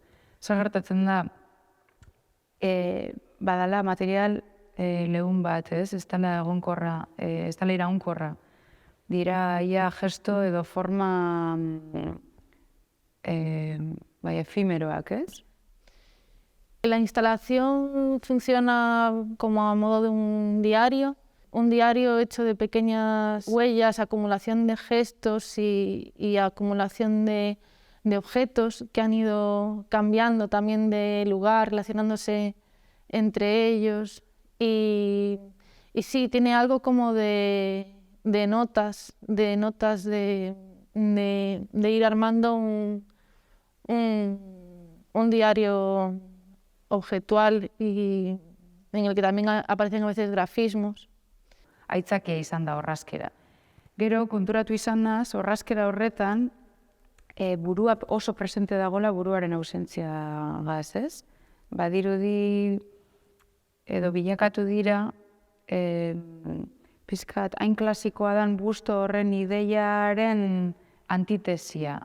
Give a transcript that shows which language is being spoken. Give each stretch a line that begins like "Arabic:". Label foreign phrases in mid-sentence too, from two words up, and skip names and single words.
Basque: Zer gertatzen da, badala material lehun bat, ez dela egonkorra, ez dela iraunkorra. Dira ia gesto edo forma efímeroak, ez?
Spanish: La instalación funciona como a modo de un diario hecho de pequeñas huellas, acumulación de gestos y acumulación de objetos que han ido cambiando también de lugar, relacionándose entre ellos. Y sí, tiene algo como de notas de ir armando un diario objetual y en el que también aparecen a veces grafismos.
Basque: Aitzakia izan da orrazkera. Gero, konturatu izan naz, orrazkera horretan, burua oso presente dagoela buruaren ausentzia gaz, ez? Badirudi edo bilakatu dira, pizkat hain klasikoa dan busto horren ideiaren antitesia.